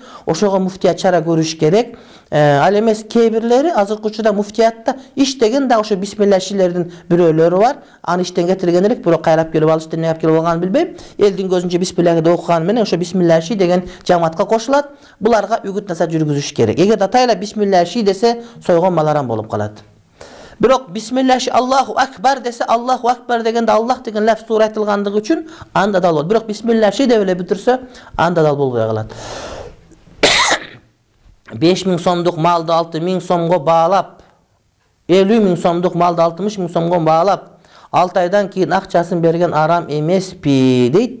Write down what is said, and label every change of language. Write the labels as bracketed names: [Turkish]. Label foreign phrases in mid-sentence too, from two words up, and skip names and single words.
[Kyrgyz] Ошого муфтият чара көрүш керек. Ал эмес кээ бирлери азыркы учурда муфтиятта иштеген да ошо бисмиллахилердин бирөөлөрү бар. Аны иштен кетирген элек, бирок кайрап келип алышты, эмне алып келип алганын билбейм. Элдин көзүнчө бисмиллахи деп окуганы менен ошо бисмиллахи деген жамаатка кошулат. Буларга үгүт насаат жүргүзүш керек. Эгер атайла бисмиллахи десе, сойгон мал арам болуп калат. Бирок [Arabic] بسم الله الله أكبر [Kyrgyz] десе, [Arabic] الله أكبر [Kyrgyz] дегенде Аллах деген лафз туура айтылгандыгы үчүн анда дал болот. Бирок бисмиллахи деп эле бүтүрсө, анда дал болбой калат. 5000 сомдук малды 6000 сомго баалап, 50.000 сомдук малды 60.000 сомго баалап, 6 айдан кийин акчасын берген арам эмеспи дейт.